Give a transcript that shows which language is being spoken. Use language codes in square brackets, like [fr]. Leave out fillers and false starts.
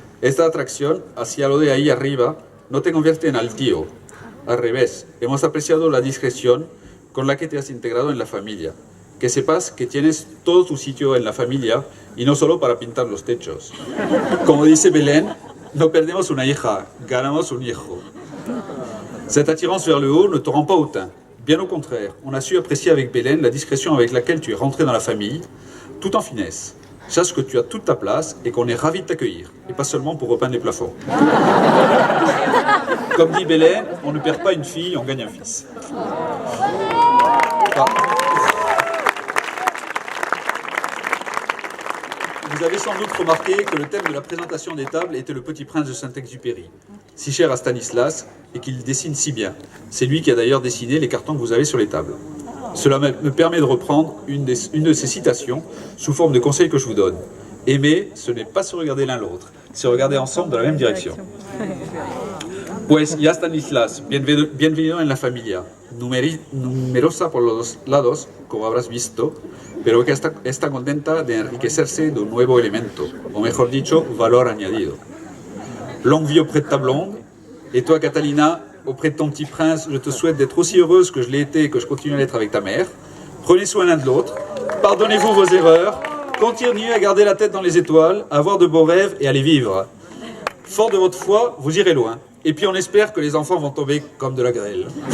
[es] Esta atracción hacia lo de ahí arriba no te convierte en altío. Al revés, hemos apreciado la discreción con la que te has integrado en la familia. Que sepas que tienes todo tu sitio en la familia y no solo para pintar los techos. Como dice Belén, no perdemos una hija, ganamos un hijo. [fr] Cette attirance vers le haut ne te rend pas hautain. Bien au contraire, on a su apprécier avec Belén la discrétion avec laquelle tu es rentré dans la famille, tout en finesse. Sache que tu as toute ta place et qu'on est ravis de t'accueillir, et pas seulement pour repeindre les plafonds. Comme dit Belén, on ne perd pas une fille, on gagne un fils. Vous avez sans doute remarqué que le thème de la présentation des tables était le Petit Prince de Saint-Exupéry, si cher à Stanislas et qu'il dessine si bien. C'est lui qui a d'ailleurs dessiné les cartons que vous avez sur les tables. Cela me permet de reprendre une de ces citations sous forme de conseils que je vous donne. Aimer, ce n'est pas se regarder l'un l'autre, c'est regarder ensemble dans la même direction. [es] Pues ya Stanislas, bienvenido en la familia, numerosa por los dos lados, como habrás visto, pero que está contenta de enriquecerse de un nuevo elemento, o mejor dicho, valor añadido. [fr] Longue vie auprès de ta blonde, et toi Catalina, auprès de ton petit prince, je te souhaite d'être aussi heureuse que je l'ai été et que je continue à l'être avec ta mère. Prenez soin l'un de l'autre, pardonnez-vous vos erreurs, continuez à garder la tête dans les étoiles, à avoir de beaux rêves et à les vivre. Fort de votre foi, vous irez loin. Et puis on espère que les enfants vont tomber comme de la grêle.